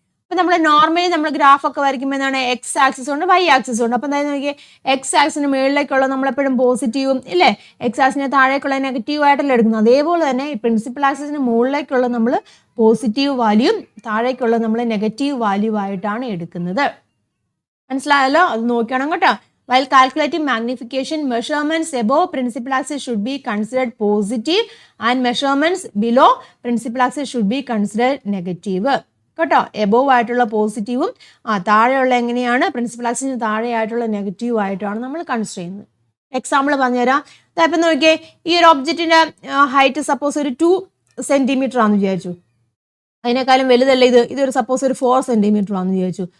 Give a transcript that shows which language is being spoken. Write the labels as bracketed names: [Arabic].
[Malayalam] അപ്പോൾ നമ്മൾ നോർമലി നമ്മൾ ഗ്രാഫൊക്കെ വരയ്ക്കുമ്പോൾ എന്താണ്, X ആക്സിസ് ഉണ്ട്, Y ആക്സിസ് ഉണ്ട്. അപ്പോൾ അതായത് നോക്കിയാൽ X ആക്സിന് മുകളിലേക്കുള്ള നമ്മളെപ്പോഴും പോസിറ്റീവും ഇല്ലേ, X ആക്സിന് താഴേക്കുള്ള നെഗറ്റീവ് ആയിട്ടല്ല എടുക്കുന്നത്. അതേപോലെ തന്നെ ഈ പ്രിൻസിപ്പൽ ആക്സിന് മുകളിലേക്കുള്ള നമ്മൾ പോസിറ്റീവ് വാല്യൂയും താഴേക്കുള്ള നമ്മൾ നെഗറ്റീവ് വാല്യൂ ആയിട്ടാണ് എടുക്കുന്നത്. മനസ്സിലായല്ലോ? അത് നോക്കണം കേട്ടോ. [English] While calculating magnification, measurements above principal axis should be considered positive and measurements below principal axis should be considered negative. [Malayalam] കേട്ടോ, എബോവ് ആയിട്ടുള്ള പോസിറ്റീവും താഴെയുള്ള എങ്ങനെയാണ്, പ്രിൻസിപ്പൽ ആക്സിന് താഴെയായിട്ടുള്ള നെഗറ്റീവ് ആയിട്ടാണ് നമ്മൾ കൺസിഡർ ചെയ്യുന്നത്. എക്സാമ്പിൾ പറഞ്ഞുതരാം. ഇപ്പം നോക്കിയേ, ഈ ഒരു ഒബ്ജക്റ്റിൻ്റെ ഹൈറ്റ് സപ്പോസ് ഒരു 2 സെൻറ്റിമീറ്റർ ആണെന്ന് വിചാരിച്ചു. അതിനേക്കാളും വലുതല്ല ഇതൊരു സപ്പോസ് ഒരു 4 സെൻറ്റിമീറ്റർ ആണെന്ന് വിചാരിച്ചു.